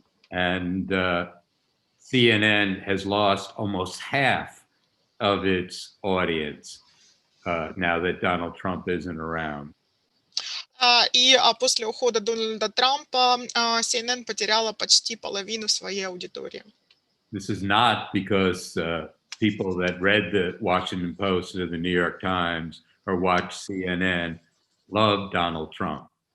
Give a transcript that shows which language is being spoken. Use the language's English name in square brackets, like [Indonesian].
[English] And CNN has lost almost half of its audience now that Donald Trump isn't around. [Russian] И после ухода Дональда Трампа CNN потеряла почти половину своей аудитории. [English] This is not because people that read the Washington Post or the New York Times or watch CNN love Donald Trump.